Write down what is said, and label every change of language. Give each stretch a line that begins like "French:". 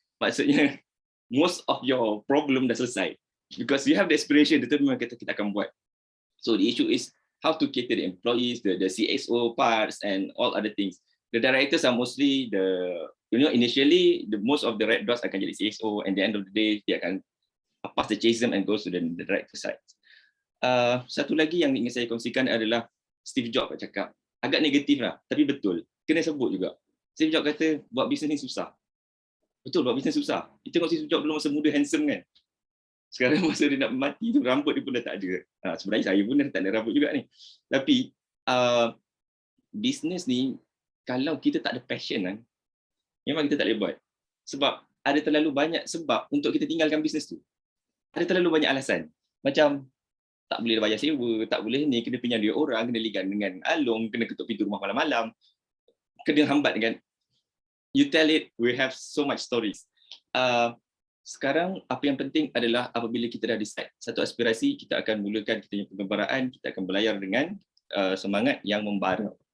Malay: Maksudnya most of your problem dah selesai because you have the aspiration, itu memang kita akan buat.
English: So the issue is how to cater the employees, the CXO parts and all other things. The directors are mostly initially most of the red dots akan jadi CXO, and at the end of the day dia akan pass the chasm and goes to the director side.
Malay: Satu lagi yang ingin saya kongsikan adalah Steve Jobs cakap, agak negatif lah tapi betul, kena sebut juga. Steve Jobs kata buat bisnes ni susah. Betul, buat bisnes susah. Kita tengok Steve Jobs dulu masa muda handsome kan. Sekarang masa dia nak mati tu rambut dia pun dah tak ada. Sebenarnya saya pun dah tak ada rambut juga ni. Tapi bisnes ni kalau kita tak ada passion kan, memang kita tak boleh buat. Sebab ada terlalu banyak sebab untuk kita tinggalkan bisnes tu. Ada terlalu banyak alasan. Macam tak boleh bayar sewa, tak boleh ni, kena pinjam duit orang, kena ligan dengan alung, kena ketuk pintu rumah malam-malam, kena hambat dengan.
English: You tell it, we have so much stories.
Malay: Sekarang apa yang penting adalah apabila kita dah decide satu aspirasi, kita akan mulakan kita punya pengembaraan, kita akan berlayar dengan semangat yang membara.